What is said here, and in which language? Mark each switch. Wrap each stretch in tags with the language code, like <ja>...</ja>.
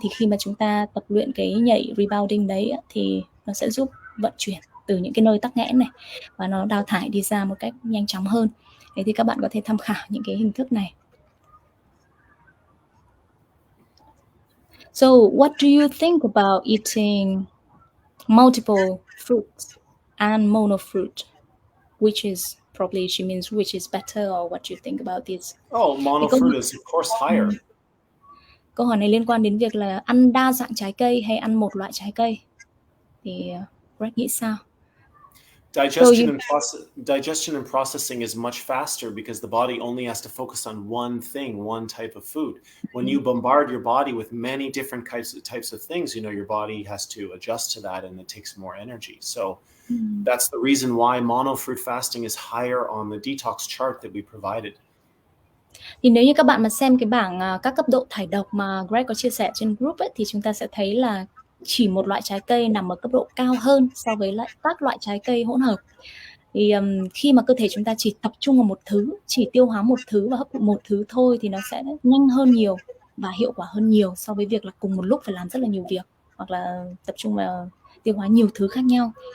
<vi>Thì khi mà chúng ta tập luyện cái nhảy rebounding đấy thì nó sẽ giúp vận chuyển từ những cái nơi tắc nghẽn này và nó đào thải đi ra một cách nhanh chóng hơn. Thế thì các bạn có thể tham khảo những cái hình thức này.</vi> <en>So what do you think about eating multiple fruits and mono fruit? Which is probably, she means which is better, or what do you think about this? Oh, mono fruit is of course higher.</en> <vi>Câu hỏi này liên quan đến việc là ăn đa dạng trái cây hay ăn một loại trái cây. Thì Greg nghĩ sao?</vi> <en>Digestion and processing is much faster because the body only has to focus on one thing, one type of food. When you bombard your body with many different types of things, your body has to adjust to that, and it takes more energy. So that's the reason why mono fruit fasting is higher on the detox chart that we provided.</en> <vi>Thì nếu như các bạn mà xem cái bảng các cấp độ thải độc mà Greg có chia sẻ trên group ấy, thì chúng ta sẽ thấy là chỉ một loại trái cây nằm ở cấp độ cao hơn so với lại các loại trái cây hỗn hợp. Thì khi mà cơ thể chúng ta chỉ tập trung vào một thứ, chỉ tiêu hóa một thứ và hấp thụ một thứ thôi, thì nó sẽ nhanh hơn nhiều và hiệu quả hơn nhiều so với việc là cùng một lúc phải làm rất là nhiều việc, hoặc là tập trung vào tiêu hóa nhiều thứ khác nhau.</vi>